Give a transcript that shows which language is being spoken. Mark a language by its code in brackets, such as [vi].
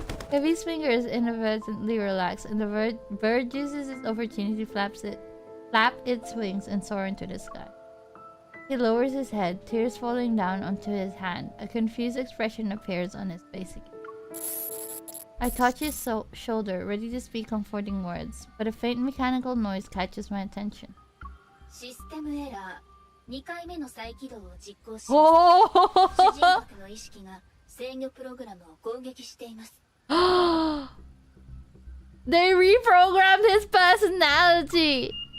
[en] Heavy's fingers inadvertently relax, and the bird uses its opportunity to flap its wings and soar into the sky. He lowers his head, tears falling down onto his hand. A confused expression appears on his face again. I touch his shoulder, ready to speak comforting words, but a faint mechanical noise catches my attention. [ja] システムエラー2回目の再起動を実行しました。主人格の意識が制御プログラムを攻撃しています。 [en] They reprogrammed his personality!